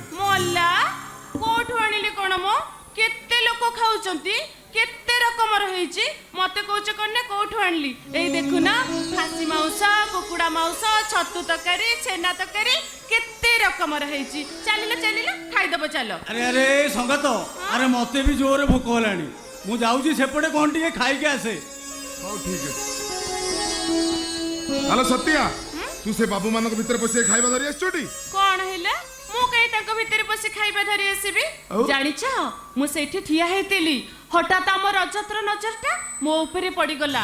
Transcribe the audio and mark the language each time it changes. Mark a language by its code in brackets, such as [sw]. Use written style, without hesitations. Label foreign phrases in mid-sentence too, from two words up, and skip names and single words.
[or] ମଲା କୋଉଠୁ ଆଣିଲି କଣ ମୋ କେତେ ଲୋକ ଖାଉଛନ୍ତି କେତେ ରକମର ହେଇଛି ମତେ କହୁଛ କଣ ନା କୋଉଠୁ ଆଣିଲି। ଏଇ ଦେଖୁନା ଖାସି ମାଉଁସ କୁକୁଡ଼ା ମାଉଁସ ଛତୁ ତରକାରୀ ଛେନା ତରକାରୀ କେତେ ରକମର ହେଇଛି। ଚାଲିଲ ଚାଲିଲ ଖାଇଦବ ଚାଲ। ଅରେ ଅରେ ସଙ୍ଗତ ଅରେ ମତେ ଭି ଜୋରେ ଭୋକ ହୋଲାନି ମୁ ଜାଉଚି ସେପଟେ କୋନ ଟିକେ ଖାଇ କେ ଆସେ। ହଉ ଠିକ ଅଛି। ହ୍ୟାଲୋ ସତ୍ୟା ତୁ ସେ ବାବୁ ମାନଙ୍କ ଭିତରେ ପଶି ଖାଇବା ଧରି ଆସିଛୁଟି? କଣ ହେଲା ମୁଁ କାହିଁ ତାଙ୍କ ଭିତରେ ପଶି ଖାଇବା ଧରି ଆସିବି? ଆଉ? ଜାଣିଛ ମୁଁ ସେଇଠି ଠିଆ ହେଇଥିଲି ହଠାତ୍ ଆମ ରଜତ୍ର ନଜରଟା ମୋ ଉପରେ ପଡିଗଲା।